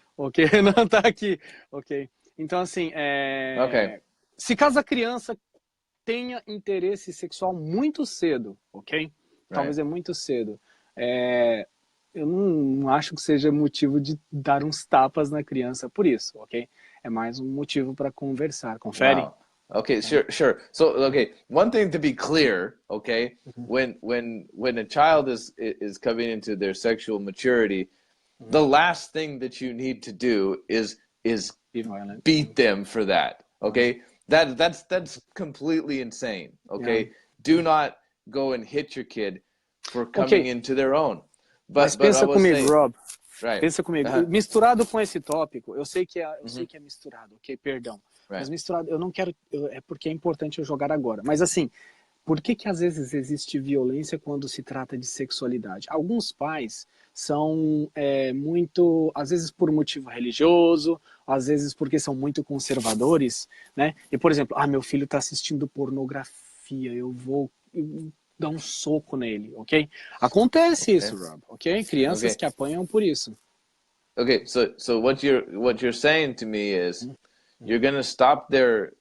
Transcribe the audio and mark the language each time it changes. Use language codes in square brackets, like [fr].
[pt] Ok, Renan tá aqui, ok? Então, assim, se caso a criança tenha interesse sexual muito cedo, ok? Talvez é muito cedo. Eu não acho que seja motivo de dar uns tapas na criança por isso, ok? É mais um motivo para conversar. Confere? [en] Wow. Okay, sure. So, okay, one thing to be clear, okay, when a child is coming into their sexual maturity, the last thing that you need to do is beat them for that, okay? That's completely insane, okay? Yeah. Do not go and hit your kid for coming into their own. [pt] Mas pensa comigo, Rob. [en] Right. [pt] Pensa comigo. Misturado com esse tópico, eu sei que é misturado, ok? Perdão. Mas misturado, eu não quero... é porque é importante eu jogar agora. Mas assim, por que às vezes existe violência quando se trata de sexualidade? Alguns pais são muito... Às vezes por motivo religioso, às vezes porque são muito conservadores, né? E, por exemplo, meu filho está assistindo pornografia, eu vou dar um soco nele, ok? Acontece isso, Rob, ok? Crianças que apanham por isso. [en] Okay, so what you're saying to me is you're gonna stop there.